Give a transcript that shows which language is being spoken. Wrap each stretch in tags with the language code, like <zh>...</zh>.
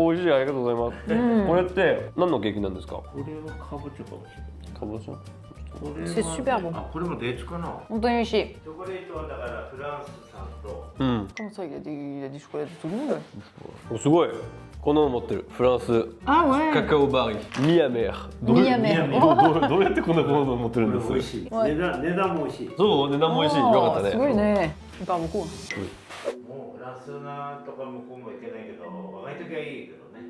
<ja>美味しい、ありがとうございます。これって何のケーキなんですか？これはかぼちゃかもしれない。かぼちゃ。これは</ja> <fr>C'est super bon.</fr> <ja>あ、これもデーツかな。本当に美味しい。チョコレートはだからフランス産と。うん。</ja> <fr>Comment ça, il a des chocolats de tout le monde?</fr> <ja>すごい。この持ってるフランス</ja> <fr>Ah ouais.</fr> <ja>カカオバリーミヤメーミヤメーどうやってこんなもの持ってるんですこれ美味しい。はい値段も美味しい。そう値段も美味しいよかったねすごいね。 Il parle beaucoup. もうフランスなんとか向こうも行けないけど、若い時はいいけどね。</ja>